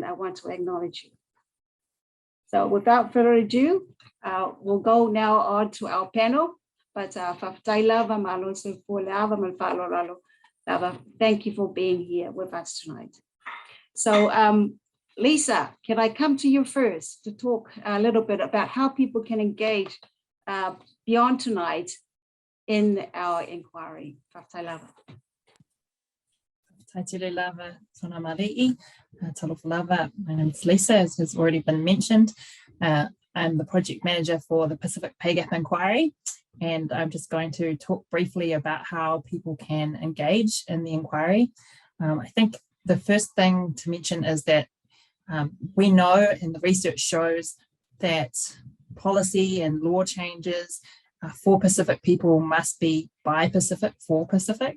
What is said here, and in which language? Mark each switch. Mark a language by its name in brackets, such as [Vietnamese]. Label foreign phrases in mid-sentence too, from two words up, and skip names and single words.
[English] I want to acknowledge you. So without further ado, we'll go now on to our panel. But Lava, thank you for being here with us tonight. So Lisa, can I come to you first to talk a little bit about how people can engage beyond tonight in our inquiry? [Samoan] Saunoamaali'i, talofa lava. [English] My name is Lisa, as has already been mentioned. I'm the project manager for the Pacific Pay Gap Inquiry, and I'm just going to talk briefly about how people can engage in the inquiry. I think the first thing to mention is that we know, and the research shows, that policy and law changes for Pacific people must be by Pacific for Pacific.